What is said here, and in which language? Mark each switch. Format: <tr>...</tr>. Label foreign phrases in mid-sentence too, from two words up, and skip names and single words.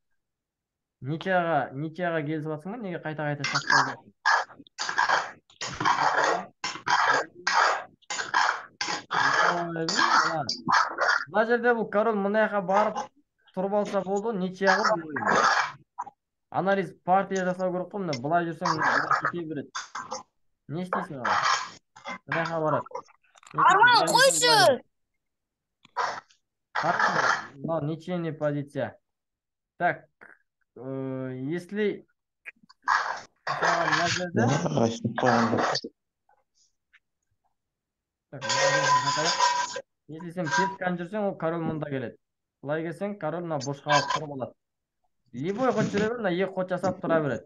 <kk>Ничияға келісіп атсың ба? Неге қайта-қайта шах қойып жатсың? Мына жерде бұл король мына жаққа барып тұрып алса болды, ничия ғой бұл ойын. Анализ партия жасау керек қой, мына былай жүрсең былай кете береді. Не істейсің ал? Мына жаққа барады. Арман қойшы.</kk> <ru>Но ничейная позиция.</ru> <kk>Так, если мына жерде если сен пешканы жүрсең, ол король мұнда келеді. Былай келсең, король мына бұрышқа алып тұрып алады.</kk> <ru>Любой ход</ru> <kk>жүре бер, мына екі ход жасап тұра береді.</kk>